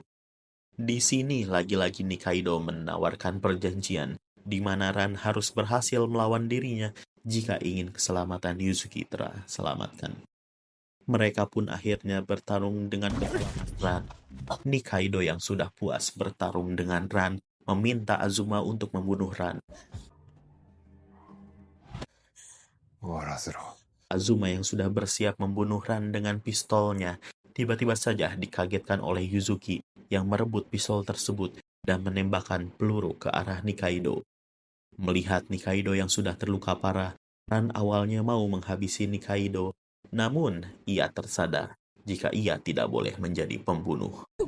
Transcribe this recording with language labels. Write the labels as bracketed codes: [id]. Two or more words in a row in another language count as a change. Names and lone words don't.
[id] Di sini lagi-lagi Nikaido menawarkan perjanjian di mana Ran harus berhasil melawan dirinya jika ingin keselamatan Yuzuki terselamatkan. Mereka pun akhirnya bertarung dengan kekuatan Ran. Nikaido yang sudah puas bertarung dengan Ran meminta Azuma untuk membunuh Ran. [ja] 終わらせろ。 [id] Azuma yang sudah bersiap membunuh Ran dengan pistolnya tiba-tiba saja dikagetkan oleh Yuzuki yang merebut pistol tersebut dan menembakkan peluru ke arah Nikaido. Melihat Nikaido yang sudah terluka parah, Ran awalnya mau menghabisi Nikaido, namun ia tersadar jika ia tidak boleh menjadi pembunuh.